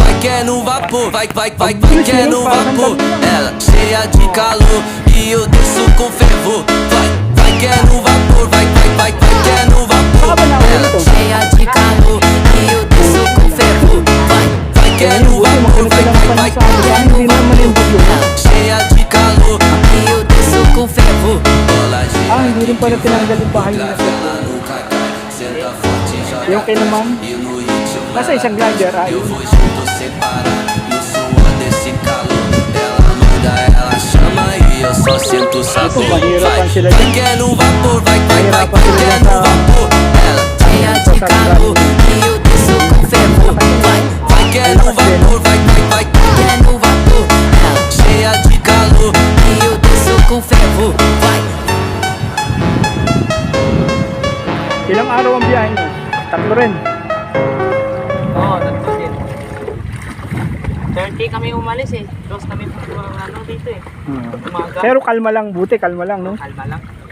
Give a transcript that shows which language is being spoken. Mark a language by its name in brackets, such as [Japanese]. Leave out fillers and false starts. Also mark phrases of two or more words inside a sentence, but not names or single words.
[Portuguese] que é no vapor, vai que é no vapor. Ela cheia de calor e eu desço com fervor. Vai que é no vapor, vai que é no vapor. Ela cheia de calor e eu desço com fervor. Vai que é no vapor, vai que é no vapor. Ela cheia de calor e eu desço com fervor. [Filipino] Hindi rin pala tinanggal yung bahay nila. Yung kay naman, nasa isang glider ay. [Portuguese] Eu vou junto separar no suor desse calor. Ela manda, ela chama e eu só sinto sabor. [Filipino] Mahirapan sila [Portuguese] Vai [Filipino] dyan. [Portuguese] que é no vapor, vai [Filipino] Mahirapan [Portuguese] que [Filipino] sila [Portuguese] é [Filipino] dyan [Portuguese] no [Filipino] sa [Portuguese] vapor. Ela cheia de calor e eu desço com fervor. Vai que é no vapor, vai que é no vapor. Ela cheia de calor e eu desço com fervor. Vai. [Filipino] Ilang araw ang biyahe nyo? Tatlo rin. Oo, tatlo din. 30 kami umalis eh. Close kami ano dito eh. Umaga. Pero kalma lang, buti kalma lang, no? Kalma lang.